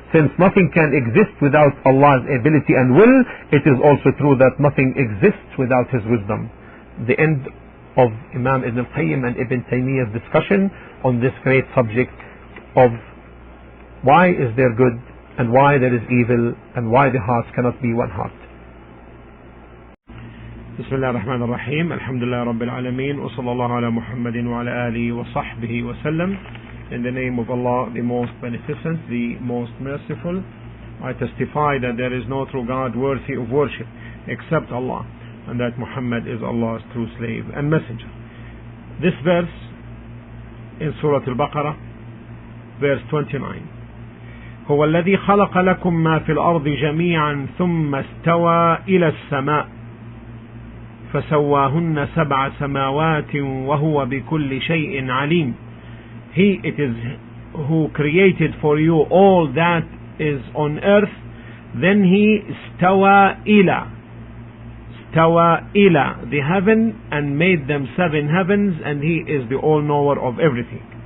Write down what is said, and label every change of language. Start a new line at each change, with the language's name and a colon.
English: Since nothing can exist without Allah's ability and will, it is also true that nothing exists without His wisdom. The end of Imam Ibn al-Qayyim and Ibn Taymiyyah's discussion on this great subject of why is there good and why there is evil and why the hearts cannot be one heart.
Arabic: بسم الله الرحمن الرحيم الحمد لله رب العالمين وصلى الله على محمد وعلى آله وصحبه وسلم.
English: In the name of Allah, the most beneficent, the most merciful, I testify that there is no true God worthy of worship except Allah, and that Muhammad is Allah's true slave and messenger. This verse in Surah Al-Baqarah, verse 29.
Arabic: هو الذي خلق لكم ما في الأرض جميعا ثم استوى إلى السماء فسواهن سبع سماوات وهو بكل شيء عليم.
English: He it is who created for you all that is on earth, then he
Arabic: استوى إلى
English: the heaven and made them 7 heavens, and he is the all-knower of everything.